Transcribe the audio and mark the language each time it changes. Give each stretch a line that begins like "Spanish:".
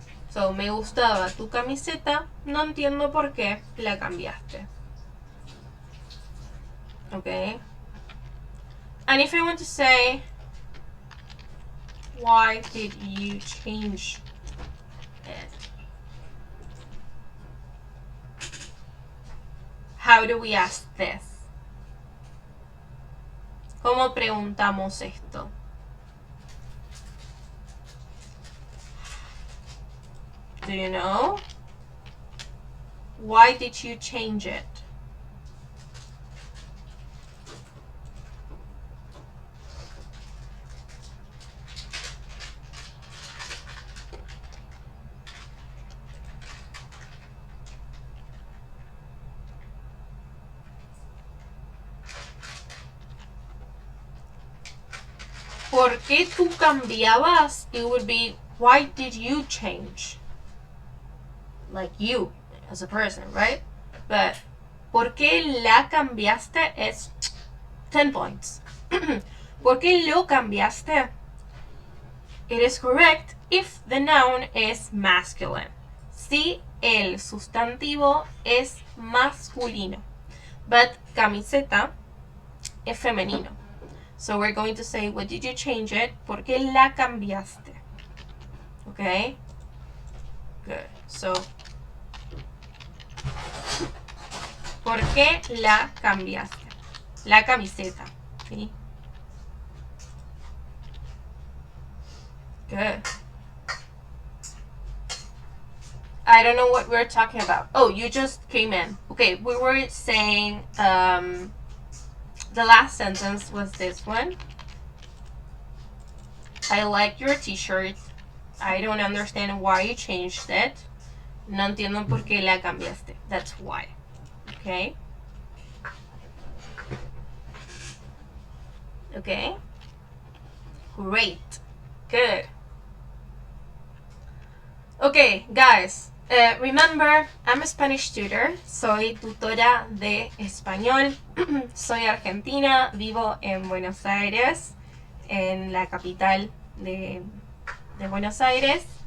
Spanish: So, me gustaba tu camiseta, no entiendo por qué la cambiaste.
English: Okay. And if I want to say, why did you change it? How do we ask this?
Spanish: ¿Cómo preguntamos esto?
English: Do you know? Why did you change it?
Spanish: ¿Por qué tú cambiabas?
English: It would be, why did you change? Like you, as a person, right?
Spanish: But, ¿por qué la cambiaste? Es
English: 10 points.
Spanish: ¿Por qué lo cambiaste?
English: It is correct if the noun is masculine.
Spanish: Si el sustantivo es masculino. But camiseta es femenino.
English: So we're going to say, what did you change it?
Spanish: ¿Por qué la cambiaste?
English: Okay? Good.
Spanish: So, ¿por qué la cambiaste? La camiseta. ¿Sí?
English: Good. I don't know what we're talking about. Oh, you just came in. Okay, we were saying the last sentence was this one. I like your t-shirt. I don't understand why you changed it.
Spanish: No entiendo por qué la cambiaste.
English: That's why. Okay? Okay? Great. Good. Okay, guys. Remember, I'm a Spanish tutor.
Spanish: Soy tutora de español. Soy argentina. Vivo en Buenos Aires, en la capital de Buenos Aires.